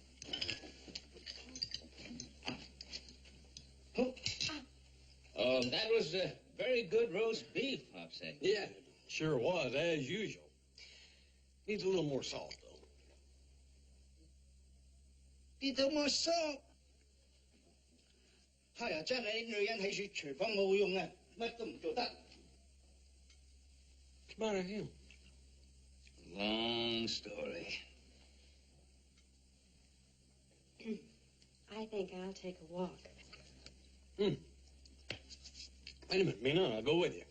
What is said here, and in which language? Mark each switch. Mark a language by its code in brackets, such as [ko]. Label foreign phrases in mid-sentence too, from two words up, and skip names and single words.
[en] Oh, that was a very good roast beef, I'd say. Yeah, sure was, as usual. Needs a little more salt, though. Need a little more salt. [yue] 係啊，真係女人喺廚廚房冇用啊，乜都唔做得。 [en] What's the matter with him? Long story. I think I'll take a walk. Wait a minute, Mina, I'll go with you.